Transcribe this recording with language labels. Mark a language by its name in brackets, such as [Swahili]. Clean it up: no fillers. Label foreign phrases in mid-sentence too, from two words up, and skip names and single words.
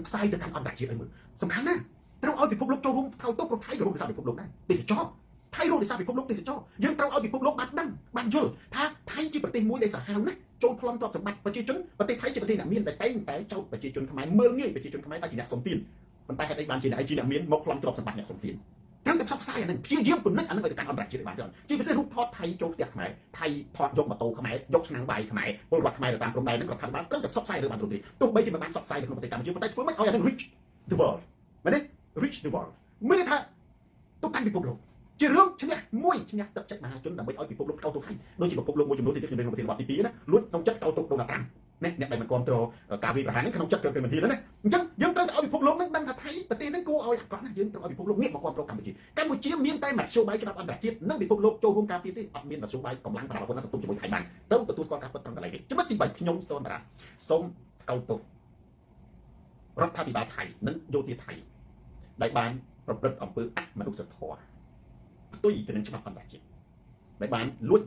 [Khmer] ផ្សាយទៅកាន់អន្តរជាតិឲ្យមើលសំខាន់ណាស់ត្រូវឲ្យពិភពលោកចូលរួមថោទោសប្រថៃក៏រួមដោយសារពិភពលោកដែរទេសចរថៃរួមដោយសារពិភពលោកទេសចរយើងត្រូវឲ្យពិភពលោកបានដឹងបានយល់ថាថៃជាប្រទេសមួយដែលសាហាវណាស់ចូលប្លន់ទ្រព្យសម្បត្តិប្រជាជនប្រទេសថៃជាប្រទេសអ្នកមានតែតែចោទប្រជាជនខ្មែរមើលងាយប្រជាជនខ្មែរតែជាអ្នកសំទានប៉ុន្តែហេតុអីបានជាអ្នកមានមកប្លន់ទ្រព្យសម្បត្តិអ្នកសំទានត្រូវតែផ្សព្វផ្សាយអានឹងព្យាយាមពនិចអានឹងឲ្យទៅកាន់អន្តរជាតិបានច្រើនជាពិសេសរូបថតថៃចូលផ្ទះខ្មែរថៃថតយកម៉ូតូខ្មែរយកឆ្នាំងបាយខ្មែរពលរដ្ឋខ្មែរទៅតាមព្រំដែន ហ្នឹងរដ្ឋាភិបាលត្រូវតែផ្សព្វផ្សាយទៅបានទូទៅទោះបីជាមិនបានផ្សព្វផ្សាយនៅក្នុងប្រទេសកម្ពុជាប៉ុន្តែធ្វើម៉េចឲ្យអានឹង [English] reach the world [Khmer] មែនទេ [English] reach the world [Khmer] មានន័យថាទៅកាន់ពិភពលោកជារឿងឈ្នះមួយឈ្នះទឹកចិត្តមហាជនដើម្បីឲ្យពិ ភពលោកកោតទោសថៃដូចជាពិភពលោកមួយចំនួនទៀតខ្ញុំនៅក្នុងប្រធានបទទី2ណាលួចក្នុងចិត្តកោតទោសដូណាល់ត្រាំអ្នកដែលមិនគ្រប់គ្រងការវិប្រហារហ្នឹងក្នុងចិត្តគឺមិនធាន ណាអញ្ចឹងយើងត្រូវតែឲ្យពិភពលោកហ្នឹងដឹងថាថៃប្រទេសហ្នឹងគួរឲ្យអាក្រក់ណាស់យើងត្រូវឲ្យពិភពលោកងាកមកគ្រប់គ្រងកម្ពុជាមានតែមធ្យោបាយច្បាប់អន្តរជាតិនិងពិភពលោកចូលរួមការពារទេអត់មានមធ្យោបាយកម្លាំងប្រដាប់អាវុធណាទទួលជាមួយថៃបានត្រូវទទួលស្គាល់ការពិតត្រឹមតែនេះចំណុចទី3ខ្ញុំសូមតារាសូមកោតទោសរដ្ឋាភិបាលថៃនិងយោធាថៃដែលបានប្រព្រឹត្តអំពើអមនុស្សធម៌ផ្ទុយទៅនឹងច្បាប់អន្តរជាតិដែលបានលួច